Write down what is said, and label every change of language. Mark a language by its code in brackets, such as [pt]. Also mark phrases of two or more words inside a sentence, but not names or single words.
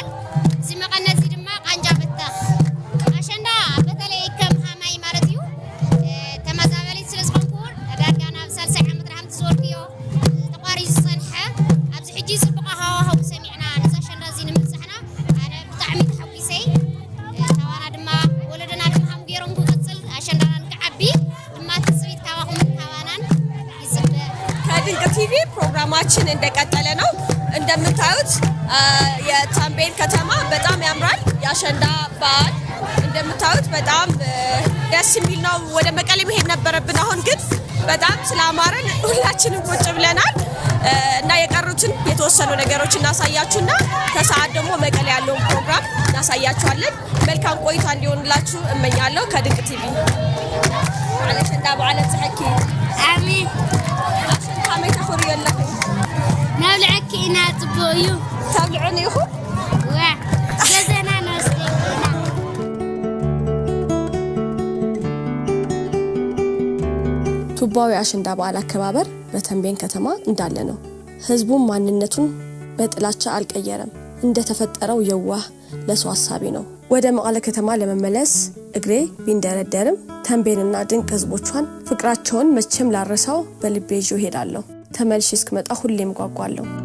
[ti] እዚ መቐነዚ ድማ ቃንጃ በተኽ ኣሸንዳ በተለይ ከም ሃማይ ማለት እዩ ተመዛበሊት ስለ ዝኾንኩን ዳርጋ ናብ 30 ዓመት ረሃምቲ ዝወርድዮ ተቋሪዙ ዝፀንሐ ኣብዚ ሕጂ ፅቡቕ ሃዋህው ሰሚዕና ነዚ ኣሸንዳ እዚ ንምብፃሕና ኣነ ብጣዕሚ ተሓጒሰይ ካባና ድማ ወለደና ድማ ሃም ገይሮም ክቕፅል ኣሸንዳና ንክዓቢ ድማ ትፅቢት ካባኹም ካባናን ይፅበ። [am] ከድንቅ ቲቪ ፕሮግራማችን እንደቀጠለ ነው። እንደምታዩት የታንቤን ከተማ በጣም ያምራል። የአሸንዳ በዓል እንደምታዩት በጣም ደስ የሚል ነው። ወደ መቀሌ መሄድ ነበረብን። አሁን ግን በጣም ስላማረን ሁላችንም ቁጭ ብለናል እና የቀሩትን የተወሰኑ ነገሮች እናሳያችሁና ከሰዓት ደግሞ መቀሌ ያለውን ፕሮግራም እናሳያችኋለን። መልካም ቆይታ እንዲሆንላችሁ እመኛለሁ። ከድንቅ ቲቪ አሸንዳ በዓል ጽሕኪ [ti] ኣሚን አሸንዳ መይ ተኽሪ የለኹም ናብልዐኪ ኢና ፅቡቕ እዩ ታብልዑን ኢኹም ዋ ገዘና ነስቲ [am] ቱባው የአሸንዳ በዓል አከባበር በተንቤን ከተማ እንዳለ ነው። ህዝቡም ማንነቱን በጥላቻ አልቀየረም። እንደተፈጠረው የዋህ ለሰው ሐሳቢ ነው። ወደ መቀለ ከተማ ለመመለስ እግሬ ቢንደረደርም ተንቤንና ድንቅ ህዝቦቿን ፍቅራቸውን መቼም ላረሳው በልቤ ይዤ ሄዳለሁ። ተመልሼ እስክመጣ ሁሌም ጓጓለሁ።